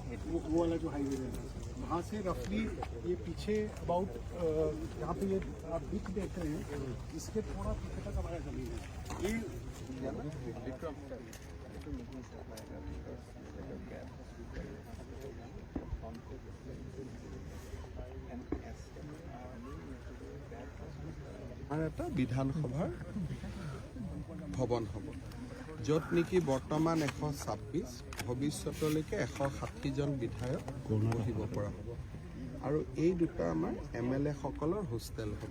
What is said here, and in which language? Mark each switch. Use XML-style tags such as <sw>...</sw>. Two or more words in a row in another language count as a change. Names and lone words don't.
<hi>वो वाला जो हाईवे है वहाँ से रफली ये पीछे अबाउट यहाँ पे ये आप बीच देख रहे हैं इसके थोड़ा पीछे तक हमारा जमीन है ये</hi> <as>আমাৰ এটা বিধানসভাৰ ভৱন হ'ব য'ত নেকি বৰ্তমান 126 ভৱিষ্যতলৈকে 160জন বিধায়ক বহিব পৰা হ'ব আৰু এই দুটা আমাৰ MLA সকলৰ হোষ্টেল হ'ব</as>